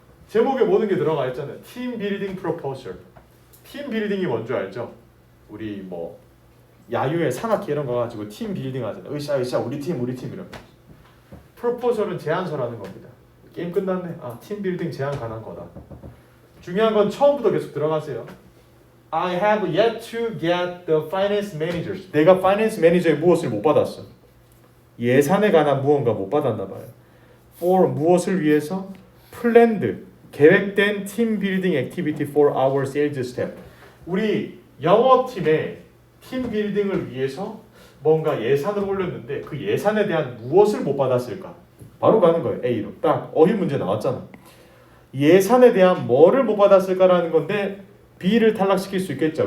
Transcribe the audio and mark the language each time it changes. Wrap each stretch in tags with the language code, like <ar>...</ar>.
<ko>제목에 모든 게 들어가 있잖아요. 팀 빌딩 프로포셜. 팀 빌딩이 뭔지 알죠? 우리 뭐 야유회 산악회 이런 거 가지고 팀 빌딩 하잖아요. 으쌰 우리 팀 이런 거. 프로포셜은 제안서라는 겁니다. 게임 끝났네. 아, 팀 빌딩 제안 관한 거다. 중요한 건 처음부터 계속 들어가세요.</ko> <en>I have yet to get the finance managers.</en> <ko>내가 finance manager의 무엇을 못 받았어. 예산에 관한 무언가 못 받았나 봐요. For 무엇을 위해서?</ko> <en>planned</en> <ko>계획된</ko> <en>team building activity for our sales staff.</en> <ko>우리 영업팀의 팀 빌딩을 위해서 뭔가 예산을 올렸는데 그 예산에 대한 무엇을 못 받았을까? 바로 가는 거예요. A로. 딱 어휘 문제 나왔잖아. 예산에 대한 뭐를 못 받았을까라는 건데 B를 탈락시킬 수 있겠죠.</ko>